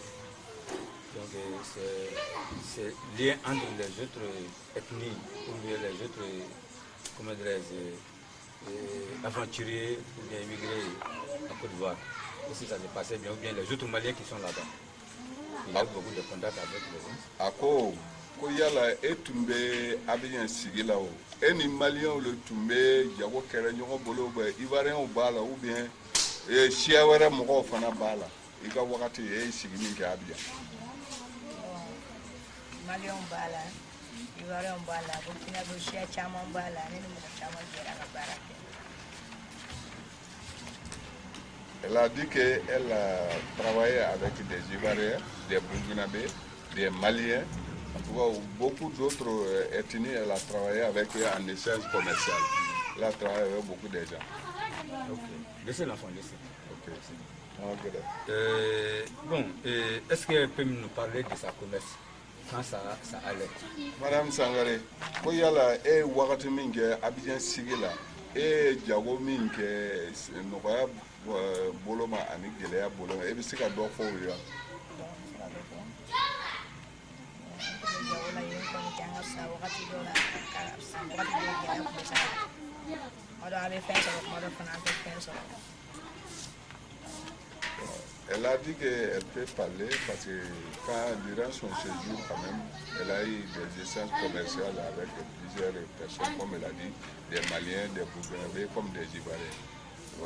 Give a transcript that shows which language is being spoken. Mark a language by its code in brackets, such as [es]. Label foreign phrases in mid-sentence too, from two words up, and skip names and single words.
[fr] Donc c'est lié entre les autres ethnies ou bien les autres, comment dirais-je, aventuriers ou bien immigrés en Côte d'Ivoire. Si ça se passait bien ou bien les autres Maliens qui sont là-bas. Il y a beaucoup de contacts avec les gens. [bm] Ako ko yala tun bɛ Abidjan sigi la o ni Maliens le tun bɛ jago kɛra ɲɔgɔn bolo Ivoiriens b'a la [fr] ou bien [bm] siya wɛrɛ mɔgɔw fana b'a la i ka wagati sigi min kɛ Abidjan? Maliens b'a la Ivoiriens b'a la Burkina Faso siya caman b'a la ne ni mɔgɔ caman jɛra ka baara kɛ. [fr] Elle a dit qu'elle a travaillé avec des Ivoiriens, des Burkinabés, des Maliens, en tout cas beaucoup d'autres ethnies. Elle a travaillé avec eux en échange commercial. Elle a travaillé avec beaucoup de gens. Ok. Laissez l'enfant, laissez. Ok. Bon, est-ce qu'elle peut nous parler de sa commerce quand ça allait? [bm] Madame Sangare, ko yala wagati min kɛ Abidjan sigi la jago min kɛ nɔgɔya bolo ma ani gɛlɛya bolo ma bɛ se ka dɔ fɔ o ye? [fr] Elle a dit qu'elle peut parler parce que durant son séjour, quand même, elle a eu des échanges commerciaux avec plusieurs personnes, comme elle a dit, des Maliens, des Burkinabés, comme des Ivoiriens.